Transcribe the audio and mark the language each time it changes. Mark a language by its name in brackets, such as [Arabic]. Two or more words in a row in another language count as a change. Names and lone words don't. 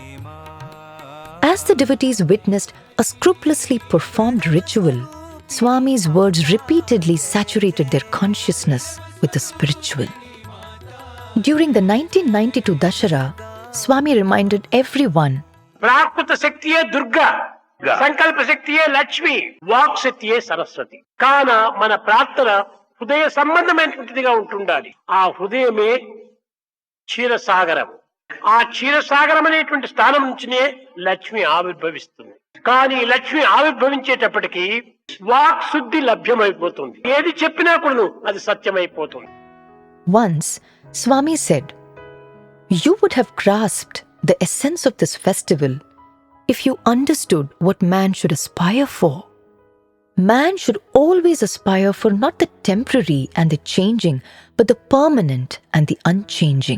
[English] As the devotees witnessed a scrupulously performed ritual, Swami's words repeatedly saturated their consciousness with the spiritual. During the 1992 Dasara, Swami reminded everyone, [Telugu] ప్రాకృత శక్తియే దుర్గ, సంకల్ప శక్తియే లక్ష్మి, వాక్ శక్తియే సరస్వతి. కన మన ప్రార్థన హృదయ సంబంధమైనటువంటిదిగా ఉంటుండాలి. ఆ హృదయమే క్షీరసాగరం. ఆ క్షీరసాగరం అనేటువంటి స్థానం నుంచినే లక్ష్మి ఆవిర్భవిస్తుంది. కానీ లక్ష్మి ఆవిర్భవించేటప్పటికీ వాక్ శుద్ధి లభ్యమైపోతుంది. ఏది చెప్పినా కూడా అది సత్యమైపోతుంది. [English] Once, Swami said, "You would have grasped the essence of this festival if you understood what man should aspire for. Man should always aspire for not the temporary and the changing, but the permanent and the unchanging.